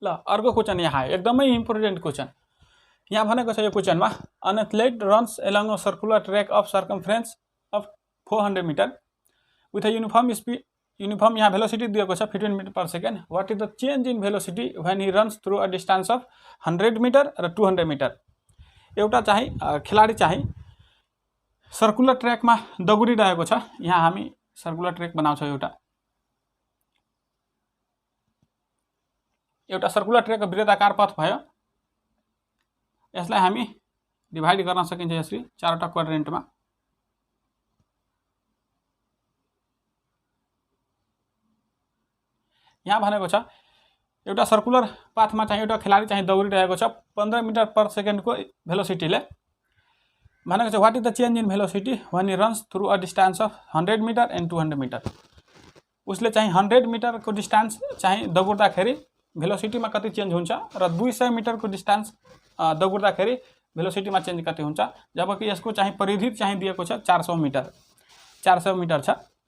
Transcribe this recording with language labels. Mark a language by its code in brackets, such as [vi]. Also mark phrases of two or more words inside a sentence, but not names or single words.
[ne] अर्को क्वेशन यहाँ एकदमै [en] important question [ne] यहाँ भनेको छ। यो क्वेशनमा [en] an athlete runs along a circular track of circumference of 400 metre with a uniform [ne] यहाँ भेलोसिटी दिएको छ [en] 15 metre per second. what is the change in velocity when he runs through a distance of 100 metre र 200 metre। [ne] एउटा चाहिँ खेलाडी चाहिँ [en] circular trackमा [ne] दगुरिरहेको छ। यहाँ हामी [en] circular track [ne] बनाउँछौं। एउटा [en] circular trackको [ne] वृत्ताकार पथ भयो। यसलाई हामी डिभाइड गर्न सकिन्छ यसरी चारवटा क्वाड्रेन्टमा। यहाँ भनेको छ एउटा [en] circular pathमा [ne] चाहिँ एउटा खेलाडी चाहिँ दौडिरहेको छ [en] 15 metre per second [ne] को भेलोसिटीले। भनेको छ [en] what is the change in velocity when he runs through a distance of 100 metre and 200 metre. [ne] उसले चाहिँ 100 मीटर को डिस्टेन्स चाहिँ दगुर्दाखेरि भेलोसिटी में कति चेन्ज हुन्छ र 200 मीटर को डिस्टेन्स दगुर्दाखेरि भेलोसिटीमा चेन्ज कति हुन्छ, जबकि यसको चाहिँ परिधि चाहिँ दिएको छ 400 मिटर 400 मिटर छ।